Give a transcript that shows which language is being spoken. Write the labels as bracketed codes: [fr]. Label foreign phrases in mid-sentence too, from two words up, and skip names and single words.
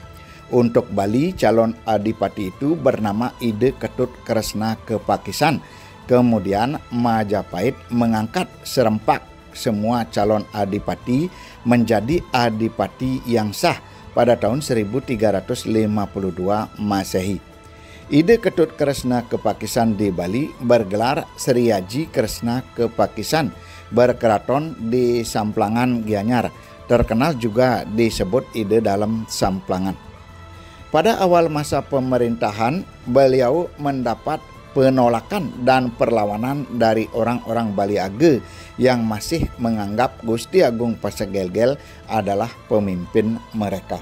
[id] Untuk Bali, calon adipati itu bernama Ide Ketut Kresna Kepakisan. Kemudian Majapahit mengangkat serempak semua calon adipati menjadi adipati yang sah pada tahun 1352 Masehi. Ide Ketut Kresna Kepakisan di Bali bergelar Sri Haji Kresna Kepakisan, berkeraton di Samplangan Gianyar, terkenal juga disebut Ide dalam Samplangan. Pada awal masa pemerintahan, beliau mendapat penolakan dan perlawanan dari orang-orang Bali Age yang masih menganggap Gusti Agung Pasak Gelgel adalah pemimpin mereka.